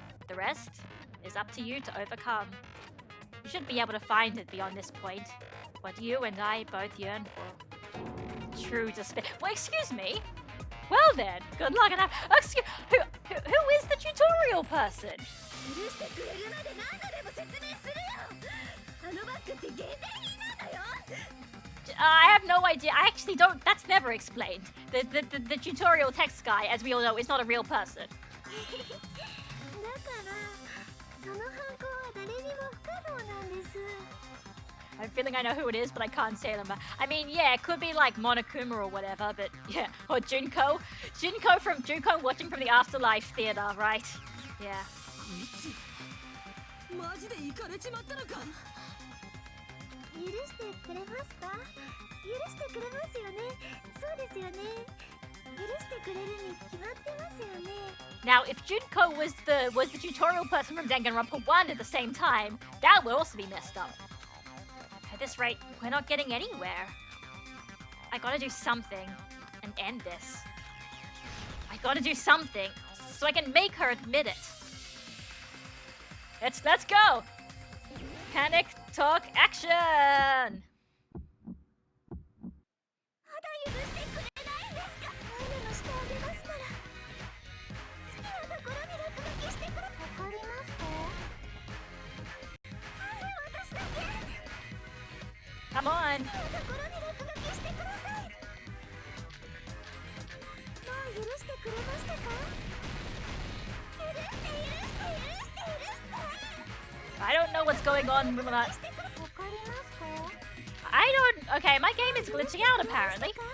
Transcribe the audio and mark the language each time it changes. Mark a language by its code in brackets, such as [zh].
[en] The rest is up to you to overcome. You should be able to find it beyond this point. What you and I both yearn for. True despair. Well, excuse me. Well then, good luck and have. Excuse. Who is the tutorial person? [ja] 許してくれるまで何度でも説明するよ。あのバッグって限定品なんだよ。 [en] I have no idea. I actually don't. That's never explained. The tutorial text guy, as we all know, is not a real person. [ja] だからその犯行は誰にも不可能なんです。 [en] I have a feeling I know who it is, but I can't say them. I mean, yeah, it could be like Monokuma or whatever, but yeah, or Junko. Junko watching from the Afterlife Theater, right? Yeah. [ja] マジでイカれちまったのか。許してくれますか？許してくれますよね。そうですよね。許してくれるに決まってますよね。 [en] Now, if Junko was the tutorial person from Danganronpa 1 at the same time, that would also be messed up. At this rate, we're not getting anywhere. I gotta do something and end this. I gotta do something so I can make her admit it. Let's go! Panic talk action! [ja] わかりますか。なんで私だけ。 [en] Come on! [ja] 好きなところに落書きしてください。もう許してくれましたか。許して許して許して許して。 [en] I don't know what's going on with that. [ja] わかりますか。 [en] I don't. Okay, my game is glitching out apparently.